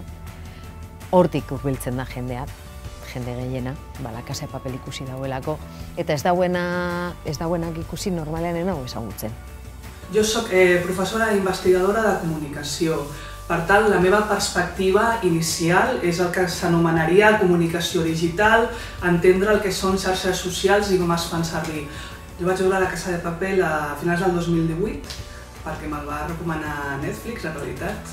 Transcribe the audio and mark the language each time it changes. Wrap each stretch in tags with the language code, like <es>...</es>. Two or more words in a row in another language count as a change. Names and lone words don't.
<eu>Hortik hurbiltzen da jendea, jende gehiena, La Casa de Papel ikusi dauelako, eta ez dauenak ikusi normalean hau ezagutzen.</eu> <ca>Jo soc professora i investigadora de comunicació. Per tant, la meva perspectiva inicial és el que s'anomenaria comunicació digital, entendre el que són xarxes socials i com es fan servir. Jo vaig veure La Casa de Papel a finals del 2018, perquè me'l va recomanar Netflix, en realitat.</ca>